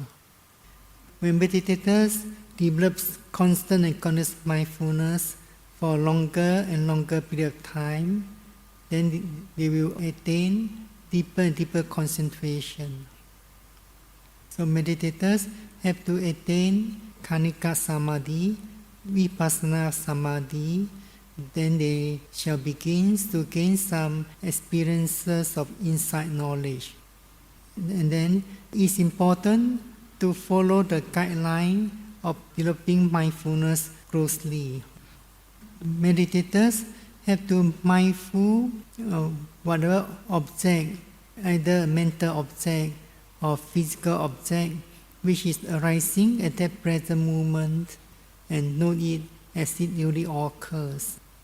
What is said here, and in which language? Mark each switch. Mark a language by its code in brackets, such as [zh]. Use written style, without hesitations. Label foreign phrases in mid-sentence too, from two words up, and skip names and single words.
[en] When meditators develop constant and continuous mindfulness for longer and longer period of time, then they will attain deeper and deeper concentration. So meditators have to attain [pi] khanika samadhi, vipassana samadhi, [en] then they shall begin to gain some experiences of insight knowledge. And then it's important to follow the guideline of developing mindfulness closely. Meditators have to mindful of whatever object, either a mental object or physical object, which is arising at that present moment, and note it as it really occurs.